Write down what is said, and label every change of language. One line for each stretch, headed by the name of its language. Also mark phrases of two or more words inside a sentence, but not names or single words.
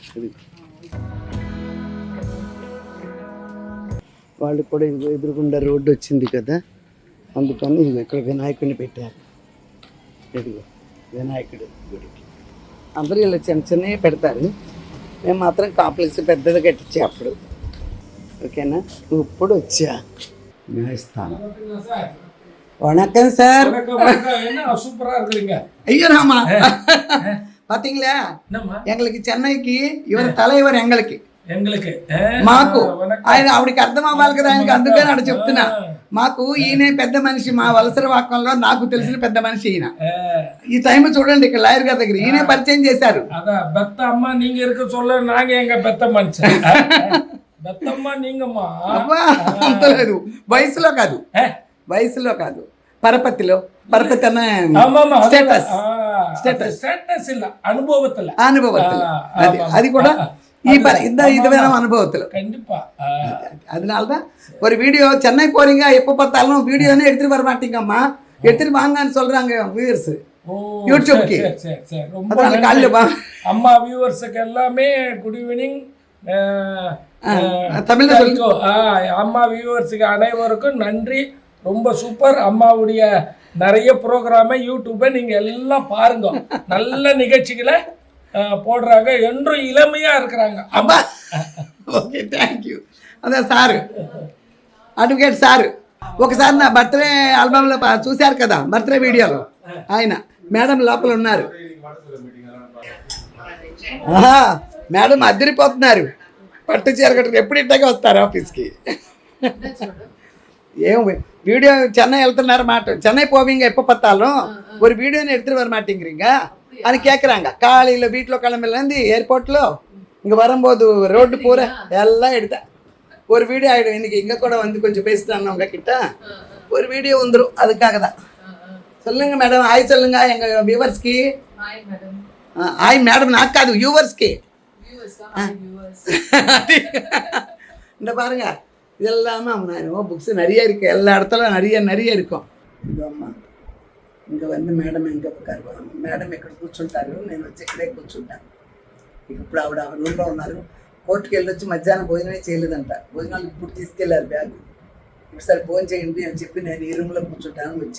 Telugu: వాళ్ళు కూడా ఇదిగో ఎదురుగుండా రోడ్డు వచ్చింది కదా, అందుకని ఇదిగో ఇక్కడ వినాయకుడిని పెట్టారు. ఇదిగో వినాయకుడు గుడికి అందరూ ఇలా చిన్నవి పెడతారు, మేము మాత్రం కాంప్లెక్స్ పెద్దది కట్టించే అప్పుడు. ఓకేనా? ఇప్పుడు వచ్చా న్యాయస్థానం.
Tamil: வணக்கம் சார். சூப்பரா இருக்குறீங்க. ஐயோ ராமா, பாத்தீங்களா, எங்களுக்கு சென்னைக்கு இவர் தலைவர், எங்களுக்கு ఎంగలకి
Telugu: మాకు ఆయన ఆవిడకి అర్థం అవ్వాలి కదా ఆయనకి, అందుకని ఆడ చెప్తున్నా. మాకు ఈయన పెద్ద మనిషి, మా వలసర వాకంలో నాకు తెలిసిన పెద్ద మనిషి ఈయన. ఈ టైం చూడండి ఇక్కడ లాయర్ గారి దగ్గర ఈయనే పరిచయం చేశారు.
Tamil: அதான் பெத்த அம்மா நீங்க இருக்க சொல்ல நாங்க எங்க பெத்த மனுஷன் பெத்தம்மா நீங்கம்மா
Telugu: అబ్బా అంత లేదు, వయసులో కాదు, వయసులో కాదు, పరపతిలో. పరపతి అన్న
Tamil: ஆமாமா
Telugu: స్టేటస్,
Tamil: ஸ்டேட்டஸ் இல்ல அனுபவத்துல అనుభవత్తులు,
Telugu: అది కూడా
Tamil: இந்த இதுவேன அனுபவத்தில் கண்டிப்பா. அதனால தான் ஒரு வீடியோ சென்னை போறீங்க எப்போ பார்த்தாலும் வீடியோன்னு எடுத்துட்டு வர மாட்டீங்கம்மா, எடுத்துட்டு வாங்கன்னு சொல்றாங்க வியூவர்ஸ் யூடியூப்க்கு. அதனால காலையில் அம்மா வியூவர்ஸுக்கு எல்லாமே
English: good evening
Tamil: தமிழ்ல சொல்லு. அம்மா வியூவர்ஸுக்கு அனைவருக்கும் நன்றி. ரொம்ப சூப்பர். அம்மாவுடைய நிறைய ப்ரோக்ராமை யூடியூப்பை நீங்கள் எல்லாம் பாருங்க. நல்ல நிகழ்ச்சிகளை போடுறாங்க, என்றும் இளமையாக இருக்கிறாங்க
Telugu: అబ్బా. ఓకే,
English: thank you.
Telugu: అదే సారు, అడ్వకేట్ సారు ఒకసారి నా బర్త్డే ఆల్బమ్లో చూశారు కదా, బర్త్డే వీడియోలో ఆయన మేడం లోపల ఉన్నారు. మేడం అదిరిపోతున్నారు, పట్టు చీర కట్టుకుని ఎప్పుడు ఇంటగా వస్తారు ఆఫీస్కి.
Tamil: ஏன் வீடியோ சென்னை எழுத்துனாரு மாட்டோம், சென்னை போவீங்க எப்போ பார்த்தாலும் ஒரு வீடியோன்னு எடுத்துகிட்டு வர மாட்டேங்கிறீங்க అని கேட்குறாங்க. காலையில் வீட்டில் கிளம்பிலேருந்து ஏர்போர்ட்டில் இங்கே வரும்போது ரோடு பூரா எல்லாம் எடுத்தேன். ஒரு வீடியோ ஆகிடும். இன்றைக்கி இங்கே கூட வந்து கொஞ்சம் பேசிட்டாங்க உங்ககிட்ட, ஒரு வீடியோ வந்துடும். அதுக்காக தான். சொல்லுங்கள் மேடம், ஹாய் சொல்லுங்கள் எங்கள் வியூவர்ஸ்க்கு. ஹாய் மேடம், நாக்காது வியூவர்ஸ்க்கு. இந்த பாருங்க, இதெல்லாமே புக்ஸ் நிறைய இருக்குது, எல்லா இடத்துல நிறைய இருக்கும்.
Telugu: ఇదమ్మా ఇంకా வந்து మేడం ఇంకా ఉన్నారు, మేడం ఇక్కడ కూర్చుంటారు, నేను వచ్చి ఇక్కడే కూర్చుంటాను. ఇప్పుడు ఆవిడ రూమ్లో ఉన్నారు. కోర్టుకి వెళ్ళొచ్చి మధ్యాహ్నం భోజనమే చేయలేదంట, భోజనాలు ఇప్పుడు తీసుకెళ్ళారు బ్యాగ్. ఒకసారి భోజనం చేయండి అని చెప్పి నేను ఈ రూమ్లో కూర్చుంటాను వచ్చా.